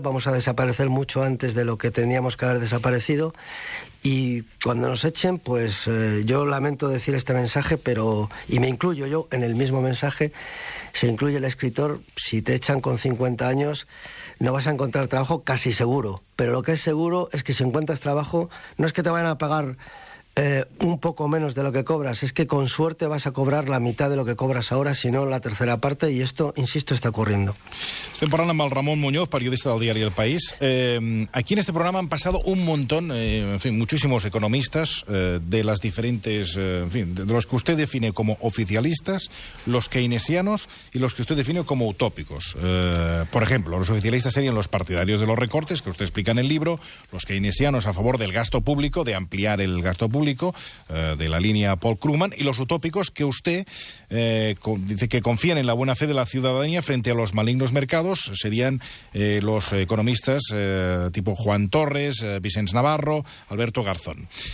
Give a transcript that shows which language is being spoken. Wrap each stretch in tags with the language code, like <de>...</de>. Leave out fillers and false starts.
<es>Vamos a desaparecer mucho antes de lo que teníamos que haber desaparecido, y cuando nos echen, pues yo lamento decir este mensaje, y me incluyo yo en el mismo mensaje, se incluye el escritor: si te echan con 50 años no vas a encontrar trabajo, casi seguro. Pero lo que es seguro es que si encuentras trabajo, no es que te vayan a pagar un poco menos de lo que cobras, es que con suerte vas a cobrar la mitad de lo que cobras ahora, si no la tercera parte, y esto, insisto, está ocurriendo.</es> <ca>Estem parlant amb el Ramón Muñoz, periodista del diario El País.</ca> <es>Aquí en este programa han pasado un montón, en fin, muchísimos economistas de las diferentes, en fin, de los que usted define como oficialistas, los keynesianos y los que usted define como utópicos. Por ejemplo, los oficialistas serían los partidarios de los recortes, que usted explica en el libro, los keynesianos a favor del gasto público, de ampliar el gasto público, de la línea Paul Krugman, y los utópicos que usted dice que confían en la buena fe de la ciudadanía frente a los malignos mercados, serían los economistas tipo Juan Torres, Vicens Navarro, Alberto Garzón.</es>